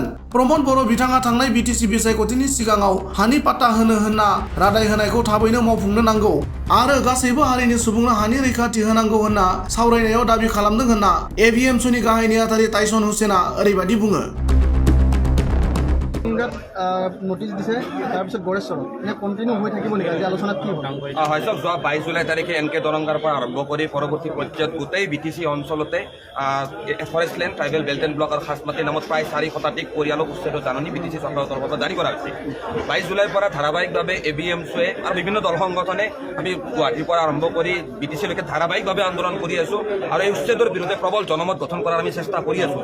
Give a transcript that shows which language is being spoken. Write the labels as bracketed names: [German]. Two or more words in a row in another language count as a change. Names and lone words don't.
[Bodo] प्रमद बर' बिथाङा थांनाय बिटिसि बिसायख'थिनि सिगाङाव हानि पाट्टा होनो होनना रादाय होनायखौ थाबैनो मावफुंनो नांगौ आरो गासैबो हारिनि सुबुंनो हानि रैखाथि होनांगौ होनना सावरायनायाव दाबि खालामदों होनना एबिएमसुनि गाहाय नेहाथारि टाइसन हुसेना ओरैबायदि बुङो। [Assamese] নোটিছ দিছে তাৰপিছত গড়েশ্বৰত এনে কন্টিনিউ হৈ থাকিব নেকি আজি আলোচনাত কি হ'ব? হয় সব যোৱা 22 জুলাই তাৰিখে এনকে দৰংগাৰ পৰা আৰম্ভ কৰি পৰৱৰ্তী পৰ্যায়ত গোটেই বিটিসি অঞ্চলতে ফৰেষ্টলেণ্ড ট্ৰাইবেল বেল্ট এণ্ড ব্লক আৰু খাচমাটি নামত প্ৰায় 4 শতাধিক পৰিয়ালক উচ্ছেদৰ জাননী বিটিসি চৰকাৰৰ তৰফৰ পৰা জাৰি কৰা হৈছে। 22 জুলাইৰ পৰা ধাৰাবাহিকভাৱে এবিএমছুৱে আৰু বিভিন্ন দল সংগঠনে আমি গুৱাহাটীৰ পৰা আৰম্ভ কৰি বিটিসিলৈকে ধাৰাবাহিকভাৱে আন্দোলন কৰি আছো আৰু এই উচ্ছেদৰ বিৰুদ্ধে প্ৰবল জনমত গঠন কৰাৰ আমি চেষ্টা কৰি আছো।